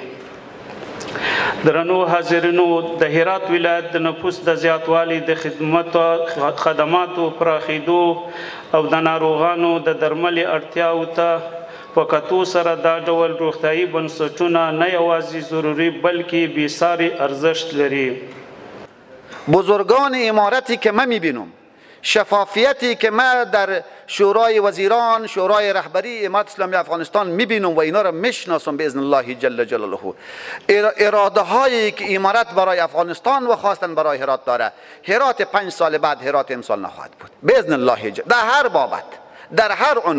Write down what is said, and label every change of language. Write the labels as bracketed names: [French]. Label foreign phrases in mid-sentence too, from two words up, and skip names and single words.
[Pashto] درنو حاضرینو، د هرات ولایت د نفوس د زیاتوالي د خدماتو پراخېدو او د ناروغانو د درملې اړتیاو ته په کتو سره دا ډول روغتیایي بنسټونه نه یوازې ضروري بلکې بیساري ارزښت لري. [Persian] بزرگان امارتی که من میبینم، شفافیتی که من در شورای وزیران، شورای رهبری امارت اسلامی افغانستان میبینم و اینا را میشناسم [Arabic] باذن الله جل جلاله. [Persian] اراده هایی که امارت برای افغانستان و خواستن برای هرات داره، هرات 5 سال بعد هرات امسال نخواهد بود [Arabic] باذن الله [Persian] در هر بابت، در هر عنوان.